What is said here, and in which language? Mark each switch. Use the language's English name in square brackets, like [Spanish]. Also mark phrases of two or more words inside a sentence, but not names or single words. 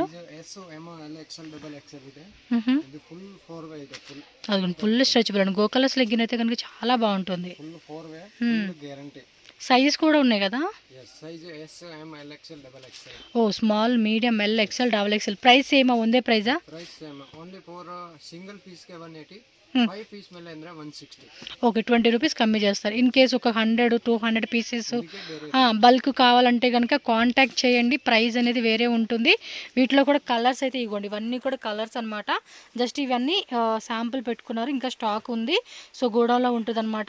[English] S M L XL double XL [Telugu] ಇದೆ. ఇది [English] full 4 way [Telugu] ಇದೆ, [English] full stretchable [Telugu] అండి. [English] go colours leggin [Telugu] అయితే కనుక చాలా బాగుంటుంది. [English] full 4 way, full guarantee. [Telugu] సైజెస్ కూడా ఉన్నాయి కదా? [English] yes. size S M L XL double XL. O small, medium, L, XL, double XL. [Telugu] ప్రైస్ ఏమో ఉందే ప్రైజా? [English] price same only for single piece [Kannada] ಗೆ 180, 5 ಪೀಸ್ ಮೇಲೆ ಅಂದ್ರೆ 160. [Telugu] ఓకే, 20 రూపీస్ కమ్మి చేస్తారు. [English] in case [Telugu] ఒక 100 200 [English] pieces bulk [Telugu] కావాలంటే కనుక కాంటాక్ట్ చేయండి. ప్రైస్ అనేది వేరే ఉంటుంది. వీటిలో కూడా కలర్స్ అయితే ఇవ్వండి, ఇవన్నీ కూడా కలర్స్ అనమాట. జస్ట్ ఇవన్నీ శాంపుల్ పెట్టుకున్నారు, ఇంకా స్టాక్ ఉంది. సో గోడౌన్లో ఉంటుంది అనమాట.